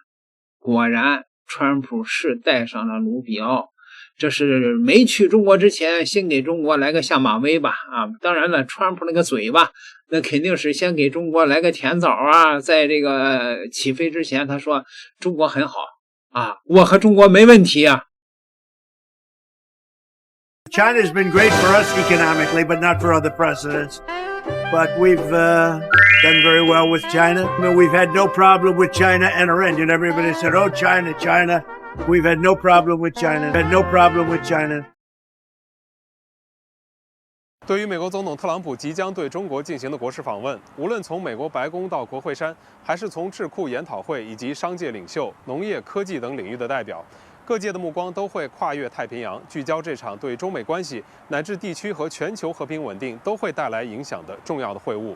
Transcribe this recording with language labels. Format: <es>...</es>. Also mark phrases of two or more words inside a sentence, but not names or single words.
<zh>果然，川普是带上了卢比奧。这是没去中国之前，先给中国来个下马威吧啊！当然了，川普那个嘴巴，那肯定是先给中国来個甜枣啊！在這個起飛之前，他說中國很好啊，我和中國沒問題啊。</zh> <en>China has been great for us economically, but not for other presidents. But we've done very well with China. I mean, we've had no problem with China and our end. And everybody said, "Oh, China, China." We've had no problem with China. Had no problem with China.</en> <zh>对于美国总统特朗普即将对中国进行的国事訪問，無論從美國白宮到國會山，還是從智庫研討會以及商界領袖、農業、科技等領域的代表，各界的目光都會跨越太平洋，聚焦這場對中美關係乃至地區和全球和平穩定都會帶來影響的重要的會晤。</zh>